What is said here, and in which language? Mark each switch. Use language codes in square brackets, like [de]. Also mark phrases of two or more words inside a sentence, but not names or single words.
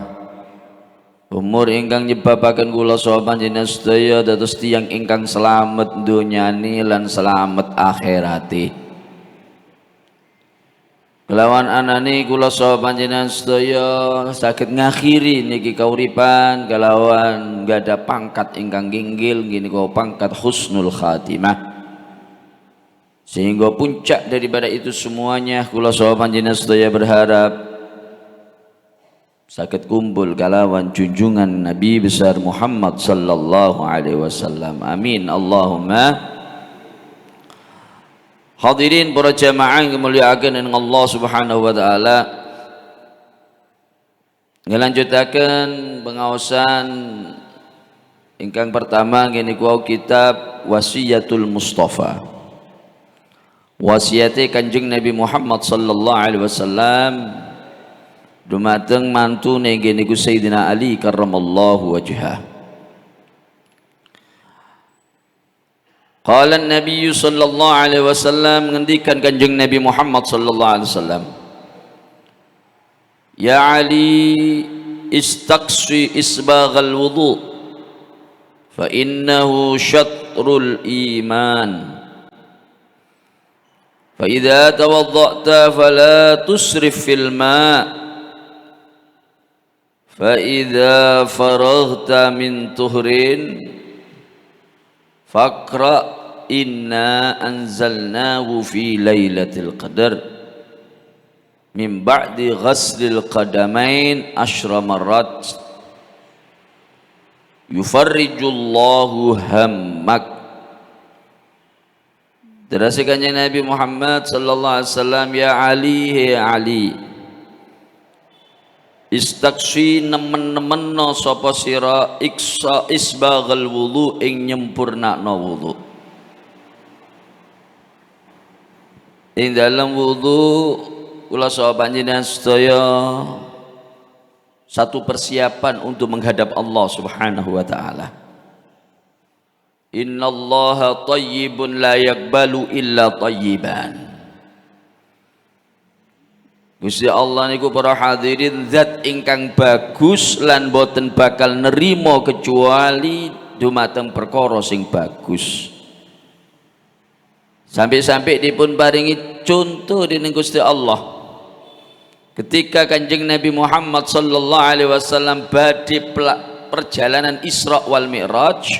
[jv] Umur ingkang nyebabaken kula saha panjenengan sedaya dados tiyang ingkang slamet donyani lan slamet akhirati. Kelawan anane kula saha panjenengan sedaya saged ngakhiri niki kauripan kelawan gada pangkat ingkang inggil nggih pangkat [ar] حسن الخاتمة. [id] Sehingga puncak daripada itu semuanya [jv] kula saha panjenengan sedaya [id] berharap [jv] sakit kumpul kalawan junjungan [id] Nabi besar Muhammad [ar] صلى الله عليه وسلم. آمين اللهم. [id] Hadirin para jamaah yang [jv] dimulyakaken dening [id] Allah [ar] سبحانه وتعالى. [jv] Ngelanjutaken pengaosan ingkang pertama ngene kuwi kitab Wasiyatul Mustafa. Wasiate Kanjeng Nabi Muhammad [ar] صلى الله عليه وسلم [jv] dumateng mantune nggih niku Sayyidina Ali [ar] كرم الله وجهه. قال النبي صلى الله عليه وسلم [jv] ngendikan Kanjeng Nabi Muhammad [ar] صلى الله عليه وسلم يا علي استقص إسباغ الوضوء فإنه شطر الإيمان. فإذا توضأت فلا تسرف في الماء فإذا فرغت من طهر فاقرأ إنا أنزلناه في ليلة القدر من بعد غسل القدمين عشر مرات يفرج الله همك. [jv] Terasa kanjeng Nabi Muhammad [ar] صلى الله عليه وسلم يا علي, [jv] he Ali, istaqsi nemen-nemenno sapa sira iksa [ar] إسباغ الوضوء [jv] ing nyempurnakno wudu. [id] Ing dalam wudu [jv] kula saha panjenengan sedaya [id] satu persiapan untuk menghadap Allah [ar] سبحانه وتعالى. إن الله طيب لا يقبل إلا طيبا. [jv] Gusti Allah niku para hadirin zat ingkang bagus lan boten bakal nerima kecuali dumateng perkara sing bagus. Sampai-sampai dipun paringi contoh dening Gusti Allah ketika Kanjeng Nabi Muhammad [ar] صلى الله عليه وسلم [jv] badhe perjalanan Isra wal Mi'raj.